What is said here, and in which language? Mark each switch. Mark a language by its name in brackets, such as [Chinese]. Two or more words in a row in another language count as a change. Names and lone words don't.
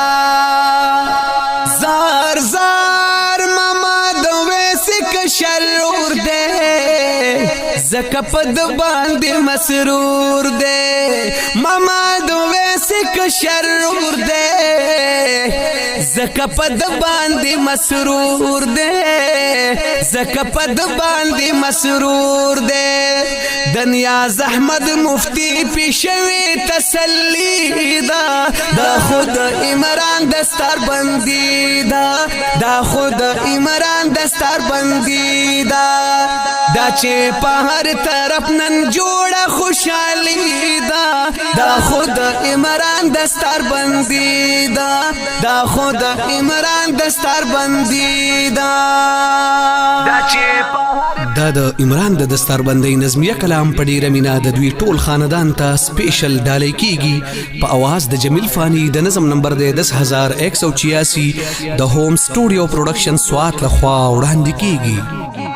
[Pashto] زار زار ماما د ویس کشرور دے زکه پد باندې مسرور دے ماما د ویس کشرور دے زکه پد باندې مسرور دے زکه پد باندې مسرور دے دنیا زحمت مفتی پیشوی تسلی دا خود عمران دستار بندی دا خود عمران دستار بندی دا چې په هر طرف نن جوړه خوشحالی دا خود عمران دستار بندی دا خود عمران دستار بندی دا د عمران د دستاربندۍ نظمیه کلام په ډیره مینا د دوی ټول خاندان ته سپیشل ډالۍ کیږي په اواز د جمیل فانی د نظم نمبر دی 10186 د [English] home studio production [Pashto] سوات لخوا وړاندې کیږي.